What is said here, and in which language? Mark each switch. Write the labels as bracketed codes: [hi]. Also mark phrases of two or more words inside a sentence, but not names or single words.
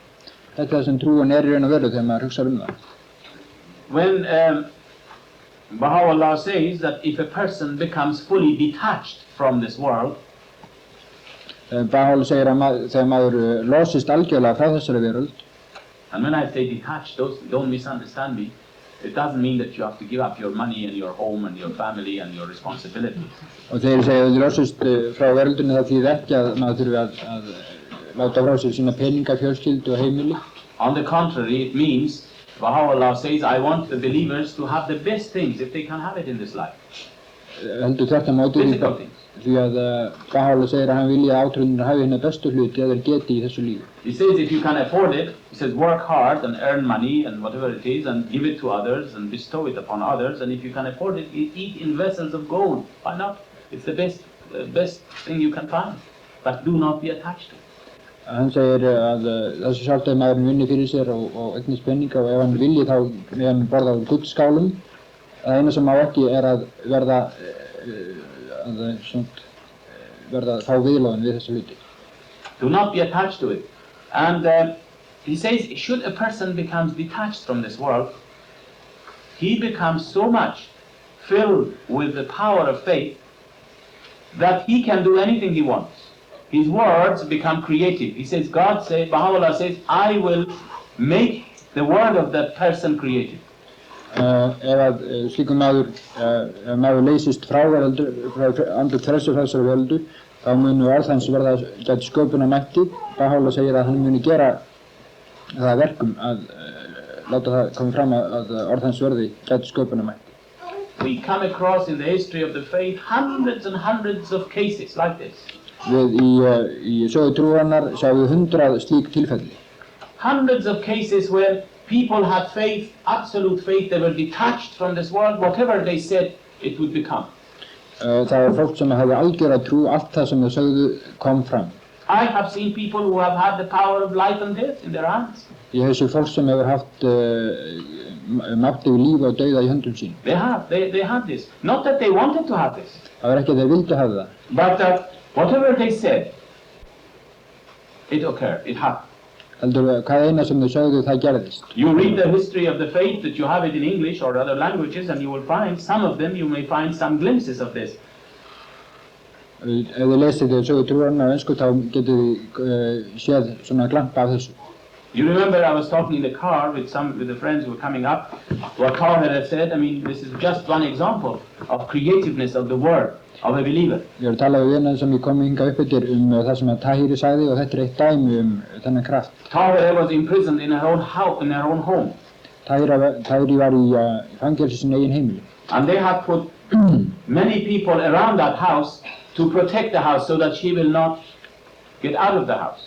[is] Þetta er það sem trúin í raun og veru þegar maður hugsar það. [en] When Bahá'u'lláh says that if a person becomes fully detached from this world, [is] Bahá'u'lláh segir að þegar maður losist algjörlega frá þessari veröld. [en] And when I say detached, don't misunderstand me. It doesn't mean that you have to give up your money and your home and your family and your responsibilities. [is] Og þegar ég segi að þið losist frá veröldunni það þýðir ekki að maður þurfi að láta frá sér sína peninga, fjölskyldu og heimili. [en] On the contrary, it means Bahá'u'lláh says, I want the believers to have the best things if they can have it in this life. [is] Heldur þetta móti því að Bahá'u'lláh segir að hann vilja að átrúðinir hafi hérna bestu hluti eða geti í þessu lífi. [en] He says if you can afford it, he says work hard and earn money and whatever it is and give it to others and bestow it upon others, and if you can afford it, eat in vessels of gold. Why not? It's the best thing you can find, but do not be attached to it. [is] Hann segir að þessi sjálfstæði maðurinn vinni fyrir sér og eignist peninga og ef hann vilji þá með hann borða úr gullskálum. Það eina sem má ekki að verða fá viðlóðin við þessi hluti. [en] Do not be attached to it. And he says, should a person become detached from this world, he becomes so much filled with the power of faith that he can do anything he wants. His words become creative. He says, Baha'u'lláh says, I will make the word of that person creative. [is] Ef slíkum maður leysist frá andlegt frelsi frá þessari veröldu, þá munu orð hans verða gæti sköpunarmætti. Baha'u'lláh segir að hann muni gera það verkum að láta það koma fram að orð hans verði gæti sköpunarmætti. [en] We come across in the history of the faith hundreds and hundreds of cases like this. [is] Við í sögu trúarinnar sjáum við 100 slík tilfelli. [en] Hundreds of cases where people had faith, absolute faith, they were detached from this world, whatever they said, it would become. [is] Það var fólk sem hafði algjöra trú, allt það sem þau sögðu kom fram. [en] I have seen people who have had the power of life and death in their hands. [is] Ég hef séð fólk sem hefur haft mátt yfir lífi og dauða í höndum sínum. [en] They had this. Not that they wanted to have this. [is] Það var ekki að þeir vildu hafa það. [en] But whatever they said, it occurred, it happened. [is] Heldur hvað eina sem þau sögðu það gerðist. [en] You read the history of the faith, that you have it in English or other languages, and you will find some of them, you may find some glimpses of this. [is] Ef þið lesið sögu trúarinnar á ensku þá getið þið séð svona glampa af þessu. [en] You remember I was talking in the car with the friends who were coming up, what Tahir had said. I mean, this is just one example of creativeness of the word of a believer. [is] Ég var að tala við vina sem ég kom hingað upp eftir það sem að Tahir sagði og þetta eitt dæmi þennan kraft. [en] Tahir was imprisoned in her own house, in her own home. [is] Tahir var í fangelsi sinni eigin heimili. [en] And they had put many people around that house to protect the house so that she will not get out of the house.